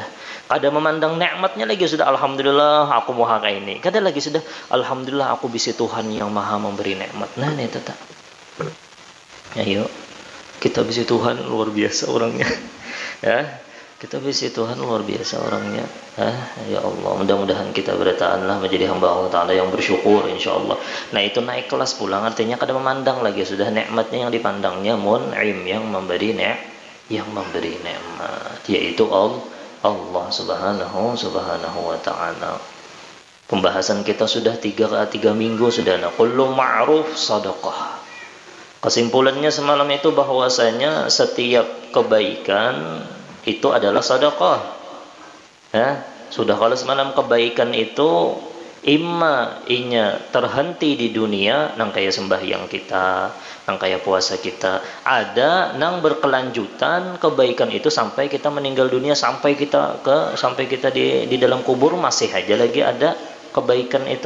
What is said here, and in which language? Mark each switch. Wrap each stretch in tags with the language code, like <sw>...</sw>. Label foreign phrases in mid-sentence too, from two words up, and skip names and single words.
<bjn>Kada memandang nikmatnya lagi sudah, alhamdulillah aku maha kayak ini. Kada lagi sudah, alhamdulillah aku bisi Tuhan yang maha memberi nikmat.</bjn> <id>Nah, itu tak.</id> <bjn>Ayo, kita bisi Tuhan luar biasa orangnya. Kita bisi Tuhan luar biasa orangnya.</bjn> <ar>يا الله,</ar> <id>mudah-mudahan kita bertahanlah menjadi hamba Allah Ta'ala yang bersyukur, insyaallah.</id> <bjn>Nah, itu naik kelas pulang, artinya kada memandang lagi sudah nikmatnya yang dipandangnya mun'im, yang memberi nikmat, yaitu Allah</bjn> <ar>سبحانه وتعالى.</ar> <id>Pembahasan kita sudah 3 minggu sudah.</id> <ar>كل معروف صدقة.</ar> <id>Kesimpulannya semalam itu bahwasanya setiap kebaikan itu adalah sedekah.</id> <bjn>Sudah kalau semalam kebaikan itu inya terhenti di dunia, nang kaya sembahyang kita, nang kaya puasa kita, ada nang berkelanjutan kebaikan itu sampai kita meninggal dunia, sampai kita di dalam kubur masih aja lagi ada kebaikan itu.</bjn>